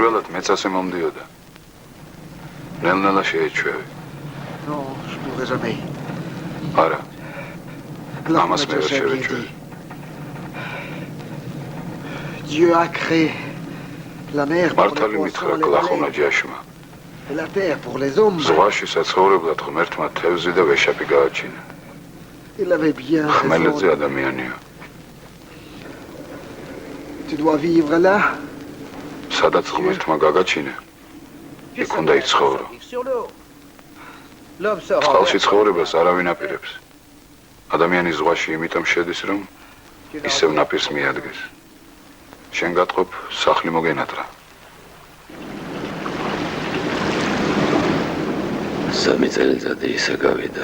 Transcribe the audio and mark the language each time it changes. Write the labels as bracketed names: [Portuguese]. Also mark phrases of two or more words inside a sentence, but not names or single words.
[Georgian] პირველად მეც ასე მომდიოდა. ნელ-ნელა შეეჩვევი. [French] Non, je pourrais jamais. [Georgian] არა, [French] Là, Maman on se m'a met déjà chez le bien tueur. dit. Dieu a créé la mer pour [Georgian] მართალი [French] les [Georgian] მითხრა [French] poissons, les [Georgian] გლახუნა [French] baleines, [Georgian] ჯაშმა. [French] et la terre pour les hommes. [Georgian] ზღვაში საცხოვრებლად ღმერთმა თევზი და ვეშაპი გააჩინა. [French] Il avait bien [Georgian] ხმელეთზე [French] raison. [Georgian] ადამიანია. [French] Tu dois vivre là. [Georgian] სადაც ღმერთმა გაგაჩინა, იქ უნდა იცხოვრო. [French] Sur l'eau. L'homme se [Georgian] წყალში ცხოვრებას არავინ აპირებს. ადამიანი ზღვაში იმიტომ შედის, რომ ისევ ნაპირს მიადგეს. შენ გატყობ, სახლი მოგენატრა. სამი წელიწადი ისე გავიდა.